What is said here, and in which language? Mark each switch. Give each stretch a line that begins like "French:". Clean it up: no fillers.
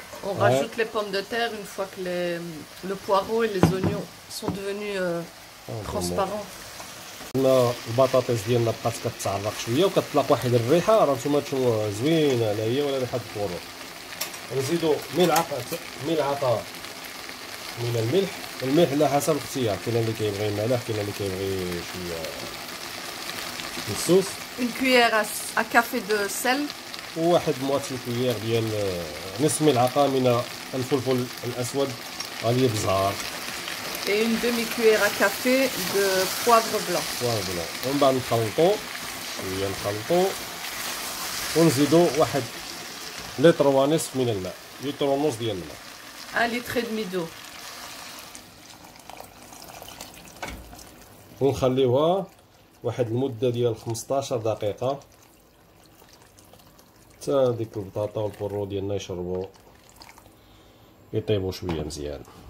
French: On rajoute les pommes de terre une fois que le poireau et les oignons sont devenus transparents.
Arabic: البطاطس ديالنا بقات كتعرق شويه وكتطلق واحد الريحه، راه نتوما تشوفوها زوينه، لا هي ولا ريحه البورو. نزيدو ملعقه من الملح على حسب الاختيار، كاين اللي كيبغي مالح، كاين اللي كيبغي شويه الصوص.
French: Une cuillère à café de sel.
Arabic: وواحد مواتي كويير ديال نصف ملعقه من الفلفل الاسود غالي بزهار.
French: Et une demi-cuillère à café de poivre blanc.
Arabic: ومن بعد نخلطو شويه ونزيدو واحد لتر ونصف من الماء، لتر ونص ديال الماء.
French: 1 litre et demi d'eau.
Arabic: ونخليوها واحد المده ديال 15 دقيقه حتى ديك البطاطا والبورو ديالنا يطيبوا شويه مزيان.